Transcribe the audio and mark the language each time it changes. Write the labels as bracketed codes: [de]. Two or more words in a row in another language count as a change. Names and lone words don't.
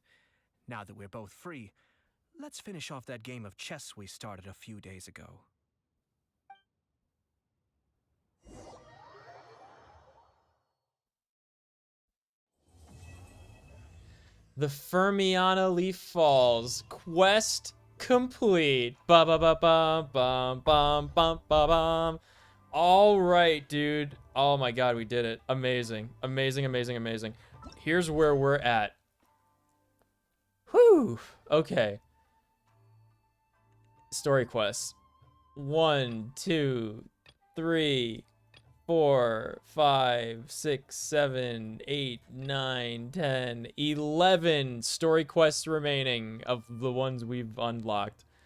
[en] Now that we're both free, let's finish off that game of chess we started a few days ago. The Fermiana Leaf Falls quest complete. Ba ba ba ba bum bum bum ba bum. All right, dude. Oh my god, we did it. Amazing. Amazing, amazing, amazing. Here's where we're at. Whew. Okay. Story quests. 1, 2, 3, 4, 5, 6, 7, 8, 9, 10, 11 story quests remaining of the ones we've unlocked.